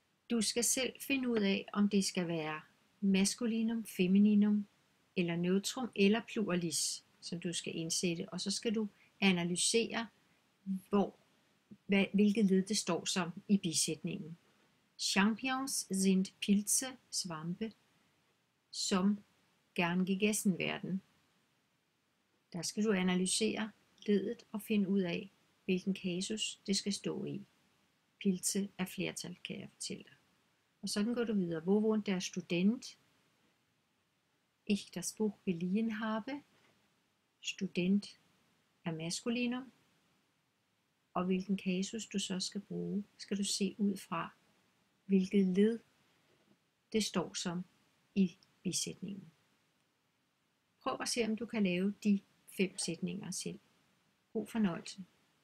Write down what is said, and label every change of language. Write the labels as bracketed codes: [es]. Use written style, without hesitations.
[da] Du skal selv finde ud af, om det skal være maskulinum, femininum, eller neutrum, eller pluralis, som du skal indsætte, og så skal du analysere, hvilket led det står som i bisætningen. [de] Champignons sind Pilze, Svampe, som gern gegessen werden. [da] Der skal du analysere ledet og finde ud af, hvilken kasus det skal stå i. Pilze er flertal, kan jeg fortælle dig. Og sådan går du videre. [de] Wo wohnt der Student? Ich das Buch geliehen habe. [da] Student er maskulinum. Og hvilken kasus du så skal bruge, skal du se ud fra, hvilket led det står som i bisætningen. Prøv at se, om du kan lave de 5 sætninger selv. God fornøjelse.